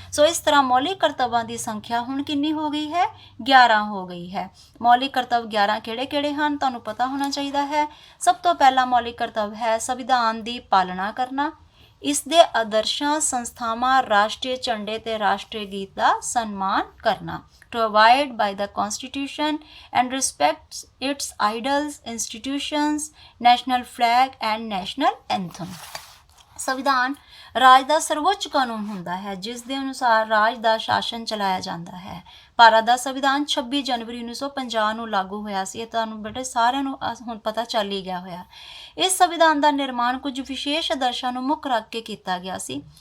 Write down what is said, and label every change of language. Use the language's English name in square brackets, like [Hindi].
[Punjabi] ਸੋ ਇਸ ਤਰ੍ਹਾਂ ਮੌਲਿਕ ਕਰਤੱਵਾਂ ਦੀ ਸੰਖਿਆ ਹੁਣ ਕਿੰਨੀ ਹੋ ਗਈ ਹੈ? 11 ਹੋ ਗਈ ਹੈ। ਮੌਲਿਕ ਕਰਤੱਵ 11 ਕਿਹੜੇ-ਕਿਹੜੇ ਹਨ ਤੁਹਾਨੂੰ ਪਤਾ ਹੋਣਾ ਚਾਹੀਦਾ ਹੈ। ਸਭ ਤੋਂ ਪਹਿਲਾ ਮੌਲਿਕ ਕਰਤੱਵ ਹੈ ਸੰਵਿਧਾਨ ਦੀ ਪਾਲਣਾ ਕਰਨਾ, ਇਸ ਦੇ ਆਦਰਸ਼ਾਂ, ਸੰਸਥਾਵਾਂ, ਰਾਸ਼ਟਰੀ ਝੰਡੇ ਤੇ ਰਾਸ਼ਟਰੀ ਗੀਤ ਦਾ ਸਨਮਾਨ ਕਰਨਾ। [English] To abide by the Constitution and respect its idols, institutions, national flag and national anthem। [Punjabi] ਸੰਵਿਧਾਨ ਰਾਜ ਦਾ ਸਰਵਉੱਚ ਕਾਨੂੰਨ ਹੁੰਦਾ ਹੈ, ਜਿਸ ਦੇ ਅਨੁਸਾਰ ਰਾਜ ਦਾ ਸ਼ਾਸਨ ਚਲਾਇਆ ਜਾਂਦਾ ਹੈ। ਭਾਰਤ ਦਾ ਸੰਵਿਧਾਨ 26 ਜਨਵਰੀ 1950 ਨੂੰ ਲਾਗੂ ਹੋਇਆ ਸੀ। ਇਹ ਤੁਹਾਨੂੰ ਬੇਟੇ ਸਾਰਿਆਂ ਨੂੰ ਹੁਣ ਪਤਾ ਚੱਲ ਹੀ ਗਿਆ ਹੋਇਆ। ਇਸ ਸੰਵਿਧਾਨ ਦਾ ਨਿਰਮਾਣ ਕੁਝ ਵਿਸ਼ੇਸ਼ ਆਦਰਸ਼ਾਂ ਨੂੰ ਮੁੱਖ ਰੱਖ ਕੇ ਕੀਤਾ ਗਿਆ ਸੀ।